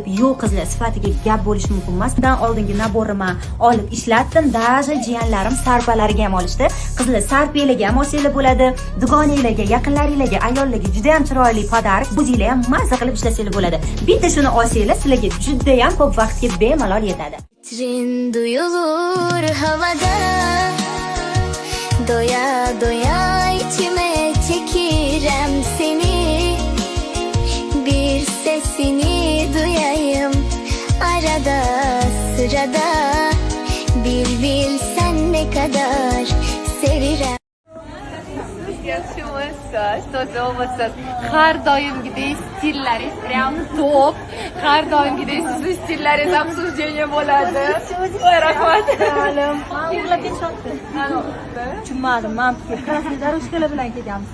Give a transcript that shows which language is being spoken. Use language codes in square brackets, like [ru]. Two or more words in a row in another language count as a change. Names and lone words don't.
[uz] Yo'q qizlar, sifatiga gap bo'lishi mumkin emas. Bundan oldingi naborimni olib ishlatdim. Даже jiyanlarim sarpalariga ham olishdi. Qizlar, sarpelarga ham olsanglar bo'ladi. Dugonanglarga, yaqinlaringlarga, ayollarga juda ham chiroyli podarik. O'zinglar ham mazza qilib ishlasanglar bo'ladi. Bitta shuni olsanglar, sizlarga juda ham ko'p vaqtga bemalol yetadi. [az] Trin duyulur havada, doya doya içime çekirem seni. Bir sesini duyayım arada sırada, bir bilsen ne kadar sevirem. [uz] Yaxshimisiz, toza olmasiz. Har doimgidek stillaringiz realni top. Har doimgidek sizning stillaringiz ham sujeniya bo'ladi. Voy rahmat. Olim, uxlab ketishdi. Tushunmadim, men [ru] krasnoy darushkalar [uz] bilan kelyapmiz.